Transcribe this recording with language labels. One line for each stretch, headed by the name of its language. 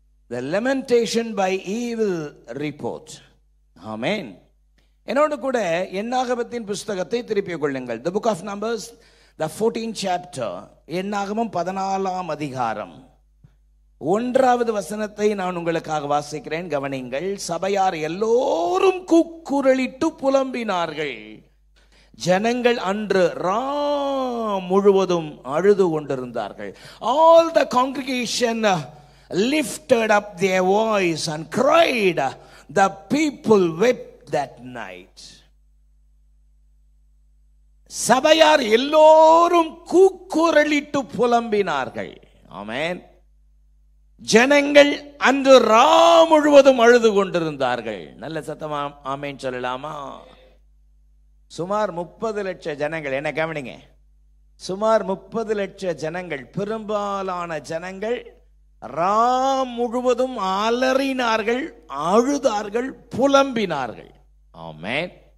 English: The lamentation by evil report.
Tamil: ஆமென். என்னோடு கூட என்னாகமத்தின் புஸ்தகத்தை திருப்பிக் கொள்ளுங்கள்.
English: The book of Numbers, the 14th chapter.
Tamil: என்னாகமம் 14ஆம் அதிகாரம் 1வது வசனத்தை நான் உங்களுக்காக வாசிக்கிறேன், கவனிங்கள். சபையார் எல்லோரும் கூக்குரலிட்டு புலம்பினார்கள். ஜனங்கள் அன்று முழுவதும் அழுது கொண்டிருந்தார்கள்.
English: All the congregation lifted up their voice and cried the people wept that night.
Tamil: சபையார் எல்லோரும் கூக்குரலிட்டு புலம்பினார்கள். ஆமென். ஜனங்கள் அன்று ரா முழுவதும் அழுது கொண்டிருந்தார்கள். நல்ல சத்தமா ஆமென் சொல்லலாமா? சுமார் 30 லட்சம் ஜனங்கள், என்ன கவனிங்க, சுமார் 30 லட்சம் ஜனங்கள், பெரும்பாலான ஜனங்கள் ரா முழுவதும் அலறினார்கள், அழுதார்கள், புலம்பினார்கள். ஆமென்.